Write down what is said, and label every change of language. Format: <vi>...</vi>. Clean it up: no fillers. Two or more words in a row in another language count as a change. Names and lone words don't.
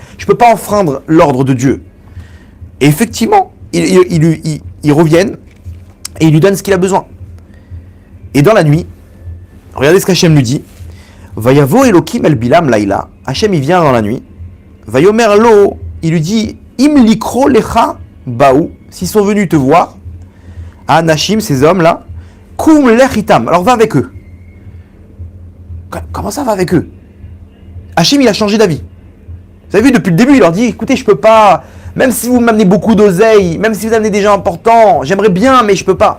<fr>Je ne peux pas enfreindre l'ordre de Dieu. Et effectivement, ils reviennent et ils lui donnent ce qu'il a besoin. Et dans la nuit, regardez ce qu'Hachem lui dit.</fr> <he>ויבא אלהים אל בלעם לילה.</he> <fr>Hachem, il vient dans la nuit.</fr> <he>ויאמר לו,</he> <fr>il lui dit,</fr> <he>אם לקרא לך באו,</he> <fr>s'ils sont venus te voir, Anashim, ces hommes-là,</fr> <he>קום לך איתם,</he> <fr>alors va avec eux. Comment ça va avec eux? Hachem, il a changé d'avis. Vous avez vu, depuis le début, il leur dit, écoutez, je peux pas, même si vous m'amenez beaucoup d'oseille, même si vous amenez des gens importants, j'aimerais bien, mais je peux pas.</fr>